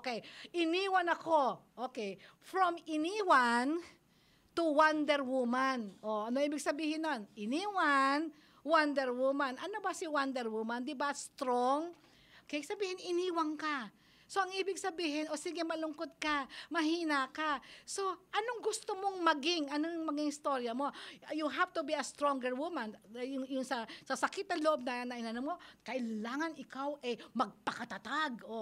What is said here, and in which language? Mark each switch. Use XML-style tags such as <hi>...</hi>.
<tl>Okay, iniwan ako. Okay, from iniwan to Wonder Woman. O, ano ibig sabihin nun? Iniwan, Wonder Woman. Ano ba si Wonder Woman? Di ba strong? Okay, sabihin, iniwan ka. So, ang ibig sabihin, sige, malungkot ka, mahina ka. So, anong gusto mong maging? Anong maging storya mo?</tl> <en>You have to be a stronger woman.</en> <tl>Yung sa sakit ng loob na inano mo, kailangan ikaw magpakatatag.</tl>